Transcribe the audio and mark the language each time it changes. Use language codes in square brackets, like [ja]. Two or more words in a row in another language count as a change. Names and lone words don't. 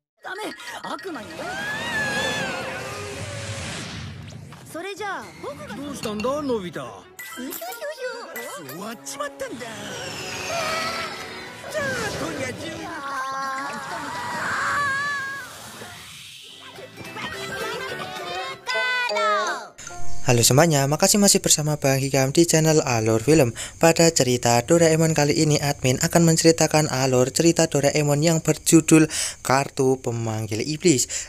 [ja] どうしたんだ、のび太。終わっちまったんだ。じゃあ今夜中に。 [id] Halo semuanya, makasih masih bersama Bang Hikam di channel Alur Film. Pada cerita Doraemon kali ini, admin akan menceritakan alur cerita Doraemon yang berjudul Kartu Pemanggil Iblis.